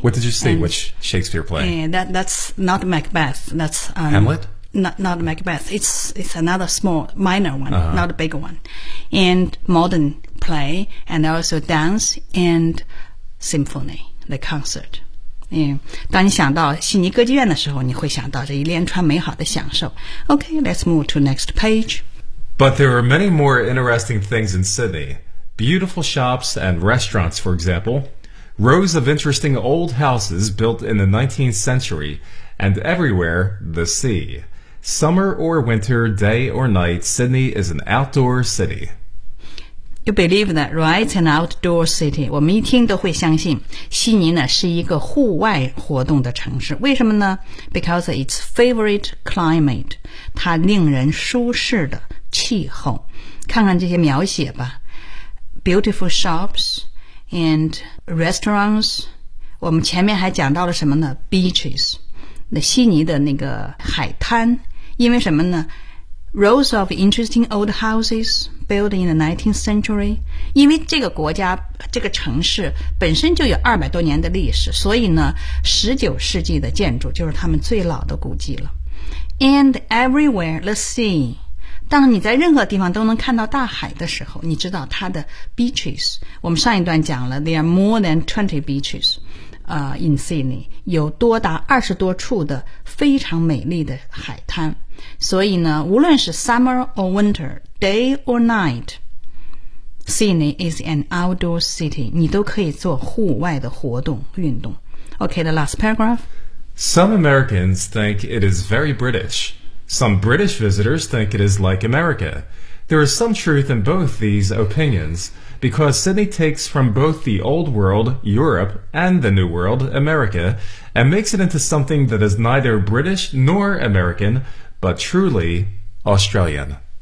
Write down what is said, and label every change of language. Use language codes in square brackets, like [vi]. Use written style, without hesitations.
[en] What did you see? And, which Shakespeare play? That's not Macbeth. That's Hamlet. Not Macbeth. It's another small, minor one,、 uh-huh. not a big one. And modern play, and also dance and symphony, the concert. Yeah. [zh] 当你想到悉尼歌剧院的时候，你会想到这一连串美好的享受。 [en] Okay, let's move to next page. But there are many more interesting things in Sydney. Beautiful shops and restaurants, for example. Rows of interesting old houses built in the 19th century. And everywhere, the sea. Summer or winter, day or night, Sydney is an outdoor city. You believe that, right? An outdoor city. [zh] 我们一听都会相信悉尼呢是一个户外活动的城市。为什么呢？ [en] Because its favorite climate. [zh] 它令人舒适的气候。看看这些描写吧。 [en] Beautiful shops and restaurants. [zh] 我们前面还讲到了什么呢？ [en] Beaches. [zh] 那悉尼的那个海滩，因为什么呢？ [en] Rows of interesting old houses built in the 19th century. [zh] 因为这个国家这个城市本身就有200多年的历史，所以呢19世纪的建筑就是他们最老的古迹了。 [en] And everywhere the sea. [zh] 当你在任何地方都能看到大海的时候，你知道它的 beaches， 我们上一段讲了 [en] there are more than 20 beaches in Sydney， [zh] 有多达20多处的非常美丽的海滩。所以呢，无论是 [en] summer or winter, day or night, Sydney is an outdoor city. [zh] 你都可以做户外的活动运动。 [en] Okay, the last paragraph. Some Americans think it is very British. Some British visitors think it is like America. There is some truth in both these opinions, because Sydney takes from both the old world, Europe, and the new world, America, and makes it into something that is neither British nor American,But truly Australian.